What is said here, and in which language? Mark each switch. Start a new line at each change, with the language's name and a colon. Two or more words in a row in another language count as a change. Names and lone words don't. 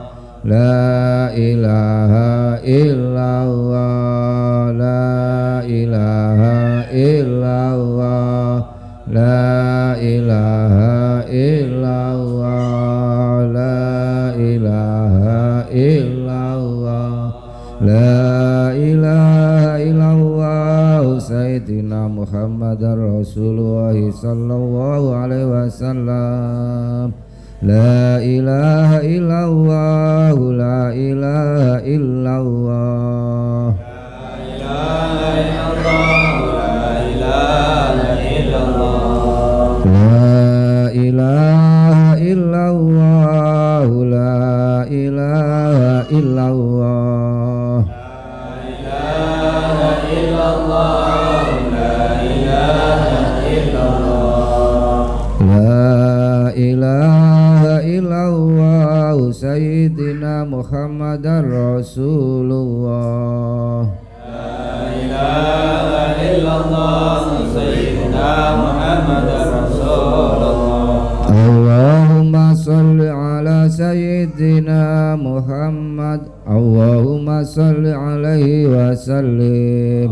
Arabic: لا إله إلا الله، لا إله إلا الله، لا إله إلا الله، لا إله إلا الله، لا إله إلا الله، سيدنا محمد رسول الله صلى الله عليه وسلم. لا إله إلا الله، لا إله إلا الله، لا إله إلا الله، لا إله إلا الله، لا إله إلا الله، لا إله إلا الله، لا إله إلا الله، لا إله إلا الله، لا إله إلا الله، سيدنا محمد رسول الله. لا إله إلا الله، سيدنا محمد رسول الله. اللهم صل على سيدنا محمد، اللهم صل عليه وسلم.